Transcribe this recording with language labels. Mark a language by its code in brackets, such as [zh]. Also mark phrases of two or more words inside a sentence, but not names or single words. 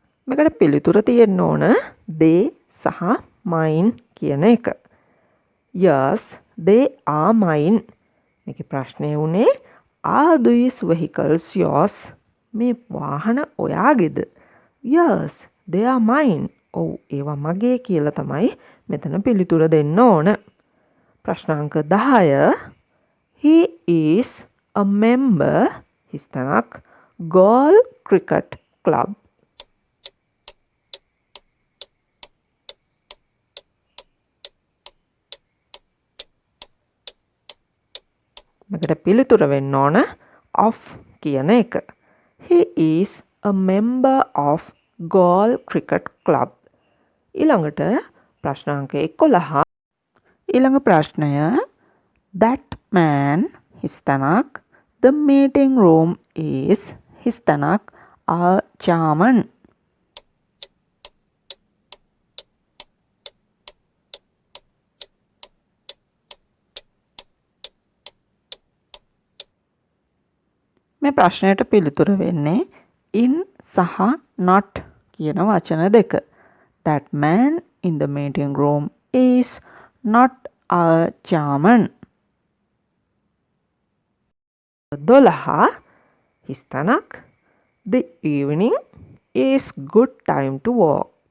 [si] මේකට පිළිතුර තියෙන්න ඕන they සහ mine කියන එක. [en] Yes, they are mine. [si] මේකේ ප්‍රශ්නය වුණේ [en] are these vehicles yours? [si] මේ වාහන ඔයාගේද? [en] Yes, they are mine. [si] ඔව් ඒවා මගේ කියලා තමයි මෙතන පිළිතුර දෙන්න ඕන. ප්‍රශ්නාංක 10. [en] He is a member හිස්තනක් Galle Cricket Club. [si] මේකට පිළිතුර වෙන්න ඕන of කියන එක. [en] He is a member of Galle Cricket Club. [si] ඊළඟට ප්‍රශ්නාංක 11. ඊළඟ ප්‍රශ්නය [en] that man හිස්තනක් the meeting room is හිස්තනක් a German. [si] මේ ප්‍රශ්නයට පිළිතුර වෙන්නේ in සහ not කියන වචන දෙක. [en] That man in the meeting room is not a German. 12. හිස්තනක් the evening is good time to walk.